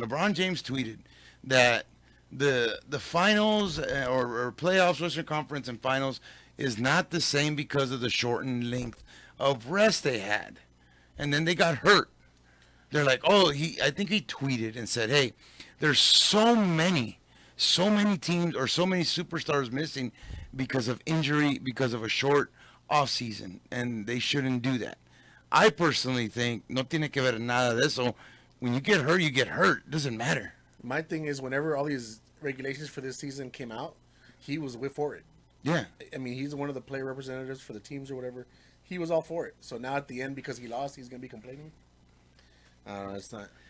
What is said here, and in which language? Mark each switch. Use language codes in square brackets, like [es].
[en] LeBron James tweeted that the finals or playoffs, Western Conference and finals is not the same because of the shortened length of rest they had, and then they got hurt. They're like, oh, I think he tweeted and said, hey, there's so many teams or so many superstars missing because of injury, because of a short off season, and they shouldn't do that. I personally think [es] no tiene que ver nada de eso. [en] When you get hurt, you get hurt. It doesn't matter. My thing is, whenever all these regulations for this season came out, he was for it. Yeah. I mean, he's one of the player representatives for the teams or whatever. He was all for it. So now at the end, because he lost, he's going to be complaining. I don't know. It's not.